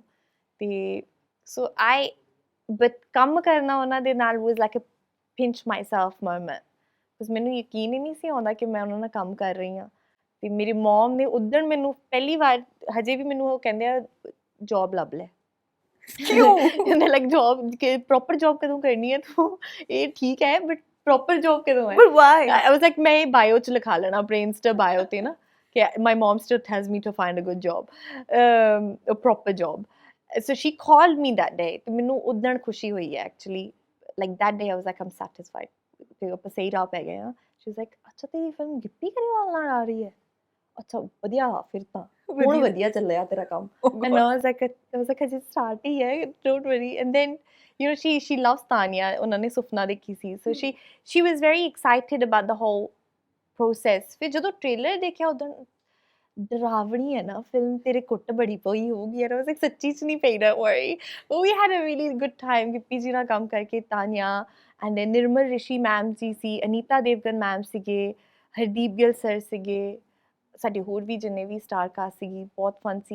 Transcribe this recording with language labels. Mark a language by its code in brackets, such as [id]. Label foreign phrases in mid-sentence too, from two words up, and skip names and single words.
[pa] ਅਤੇ ਸੋ ਬਟ ਕੰਮ ਕਰਨਾ ਉਹਨਾਂ ਦੇ ਨਾਲ [en] was like a pinch myself moment, [pa] ਬਿਕਾਜ਼ ਮੈਨੂੰ ਯਕੀਨ ਹੀ ਨਹੀਂ ਸੀ ਆਉਂਦਾ ਕਿ ਮੈਂ ਉਹਨਾਂ ਨਾਲ ਕੰਮ ਕਰ ਰਹੀ ਹਾਂ। ਅਤੇ ਮੇਰੀ ਮੋਮ ਨੇ ਉੱਦਣ ਮੈਨੂੰ ਪਹਿਲੀ ਵਾਰ, ਹਜੇ ਵੀ ਮੈਨੂੰ ਉਹ ਕਹਿੰਦੇ ਆ ਜੋਬ ਲੱਭ ਲੈ। ਕਿਉਂ? ਕਹਿੰਦੇ ਲਾਈਕ ਜੋਬ ਕਿ ਪ੍ਰੋਪਰ ਜੋਬ ਕਦੋਂ ਕਰਨੀ ਹੈ ਤੂੰ? ਇਹ ਠੀਕ ਹੈ ਬਟ [en] proper job [pa] ਕਦੋਂ ਹੈ? [en] but why? I was like, [pa] ਮੈਂ ਇਹ ਬਾਇਓ 'ਚ ਲਿਖਾ ਲੈਣਾ, ਬ੍ਰੇਨਸਟਰ ਬਾਇਓ 'ਤੇ ਨਾ, ਕਿ [en] my mom still tells me to find a good job, a proper job. So she called me that day, [pa] ਤੇ ਮੈਨੂੰ ਉੱਦਣ ਖੁਸ਼ੀ ਹੋਈ ਹੈ ਐਕਚੁਅਲੀ। ਲਾਈਕ [en] that day I was like, I'm satisfied [pa] ਕਿ ਆਪਾਂ ਸਹੀ ਰਾਹ ਪੈ ਗਏ ਹਾਂ। [en] She was like, [pa] ਅੱਛਾ ਤੇਰੀ ਫਿਲਮ ਗਿੱਪੀ ਗਰੇਵਾਲ ਨਾਲ ਆ ਰਹੀ ਹੈ? ਅੱਛਾ ਵਧੀਆ, ਫਿਰ ਤਾਂ ਹੁਣ ਵਧੀਆ ਚੱਲਿਆ ਤੇਰਾ ਕੰਮ। [en] And I was like, [pa] ਹਜੇ ਸਟਾਰਟ ਹੀ ਹੈ, [en] don't worry. And then you know she loves Tanya, [pa] ਉਹਨਾਂ ਨੇ ਸੁਪਨਾ ਦੇਖੀ ਸੀ, [en] so she was very excited about the whole process. [pa] ਫਿਰ ਜਦੋਂ ਟ੍ਰੇਲਰ ਦੇਖਿਆ ਉਦੋਂ ਡਰਾਵਣੀ ਹੈ ਨਾ ਫਿਲਮ, ਤੇਰੇ ਕੁੱਟ ਬੜੀ ਪਈ ਹੋਊਗੀ ਯਾਰ। ਉਹ ਸੱਚੀ 'ਚ ਨਹੀਂ ਪਈ, [en] don't worry. we had a really good time [pa] ਗਿੱਪੀ ਜੀ ਨਾਲ ਕੰਮ ਕਰਕੇ। ਤਾਨੀਆ ਐਂਡ ਨਿਰਮਲ ਰਿਸ਼ੀ ਮੈਮ ਜੀ ਸੀ, ਅਨੀਤਾ ਦੇਵਗਨ ਮੈਮ ਸੀਗੇ, ਹਰਦੀਪ ਗਿੱਲ ਸਰ ਸੀਗੇ, ਸਾਡੇ ਹੋਰ ਵੀ ਜਿੰਨੇ ਵੀ ਸਟਾਰ ਕਾਸਟ ਸੀਗੀ, ਬਹੁਤ ਫਨ ਸੀ।